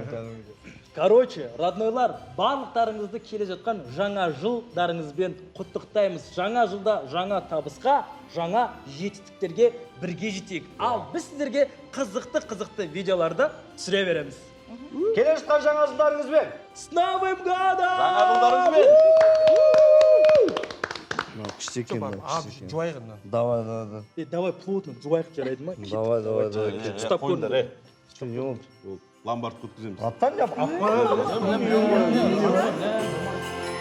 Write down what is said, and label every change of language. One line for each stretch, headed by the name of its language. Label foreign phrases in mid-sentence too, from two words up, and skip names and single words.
Kazakh: Короче, роднойлар, барлықтарыңызды келе жатқан жаңа жылдарыңызбен құттықтаймыз. Жаңа жылда жаңа табысқа, жаңа жетістіктерге бірге жетейік. Ал біз сіздерге қызықты видеоларды түсіре береміз. Келе жатқан жаңа жылдарыңызбен.
Russian: С Новым годом!
Kazakh: Жаңа жылдарыңызбен! Күшті екен. Жуайғын. Давай.
Russian: Давай плотно,
Kazakh: жуайық жарайды ма? Давай. Ұстап көріңдер. Ломбард өткіземіз. Аттан жап.